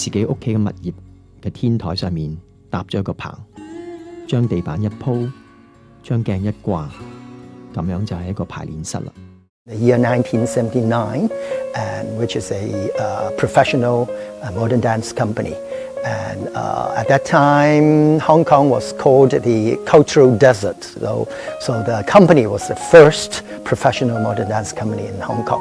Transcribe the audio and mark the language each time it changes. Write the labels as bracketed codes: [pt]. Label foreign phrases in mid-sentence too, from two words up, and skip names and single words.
[yue] 自己屋企嘅物業嘅天台上面搭咗一個棚，將地板一鋪，將鏡一掛，咁樣就係一個排練室啦。 [en] The year 1979, and which is a professional modern dance company. And at that time, Hong Kong was called the cultural desert. So the company was the first professional modern dance company in Hong Kong.